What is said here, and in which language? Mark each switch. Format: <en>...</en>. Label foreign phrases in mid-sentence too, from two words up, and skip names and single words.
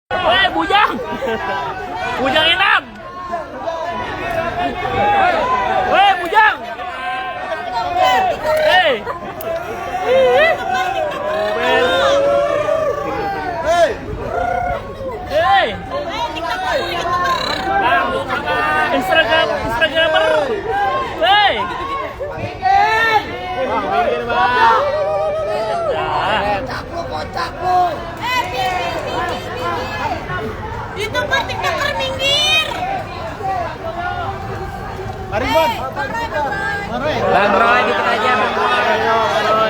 <id>Woi, bujang! Bujang enam! Woi, bujang! Hei! Hei! Instagramer! Hei! Minggir, Bang. Kocak lu. Itu Pak TikToker minggir. Mari, Bon. Bang Roy, dikit aja, Bang Roy.</id>